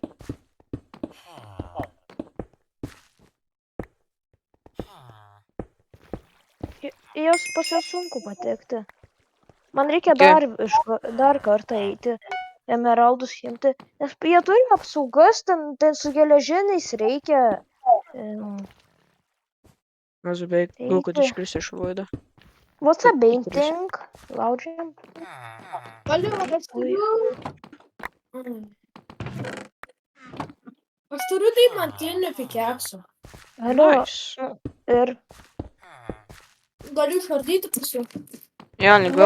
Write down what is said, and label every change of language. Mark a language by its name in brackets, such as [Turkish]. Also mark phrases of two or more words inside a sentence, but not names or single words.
[Lithuanian] Jos pas juos sunku patekti. Man reikia Okei. dar kartą eiti, emeraldus imti, nes jie turi apsaugas, ten su geležiniais reikia. Aš beveik gal, kad Eiti. iškrisiu iš vaido. [English] What's a painting? [Lithuanian] Laužiam. Alio, aš turiu... Aš turiu deimantinių pikeksų. Alio, Nice. ir... Galiu išardyti pas jų. Jo, lengviau